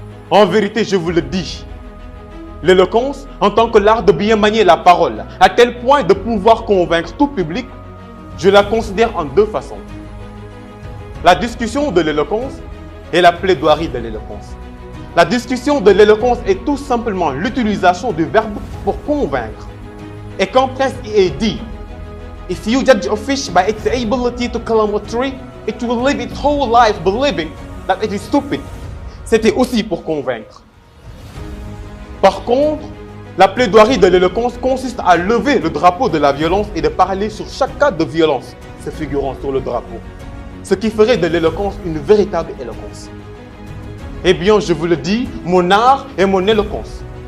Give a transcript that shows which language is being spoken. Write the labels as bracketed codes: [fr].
[fr] En vérité, je vous le dis, l'éloquence, en tant que l'art de bien manier la parole, à tel point de pouvoir convaincre tout public, je la considère en deux façons. La discussion de l'éloquence et la plaidoirie de l'éloquence. La discussion de l'éloquence est tout simplement l'utilisation du verbe pour convaincre. Et quand presque il est dit, [en] if you judge a fish by its ability to climb a tree, it will live its whole life believing that it is stupid. [fr] C'était aussi pour convaincre. Par contre, la plaidoirie de l'éloquence consiste à lever le drapeau de la violence et de parler sur chaque cas de violence se figurant sur le drapeau. Ce qui ferait de l'éloquence une véritable éloquence. Eh bien, je vous le dis, mon art est mon éloquence.